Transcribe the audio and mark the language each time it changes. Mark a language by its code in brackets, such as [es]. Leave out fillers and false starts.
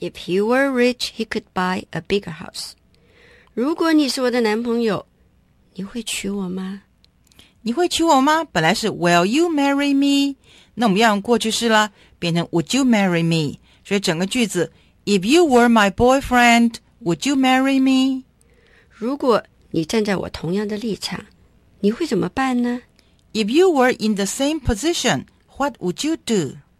[en] If he were rich, he could buy a bigger house. [zh] 如果你是我的男朋友，你会娶我吗？你会娶我吗？本来是 [en] will you marry me, [zh] 那我们要用过去式啦，变成 [en] would you marry me, [zh] 所以整个句子 [en] if you were my boyfriend, would you marry me? [zh] 如果你站在我同样的立场，你会怎么办呢？ [en] If you were in the same position, what would you do?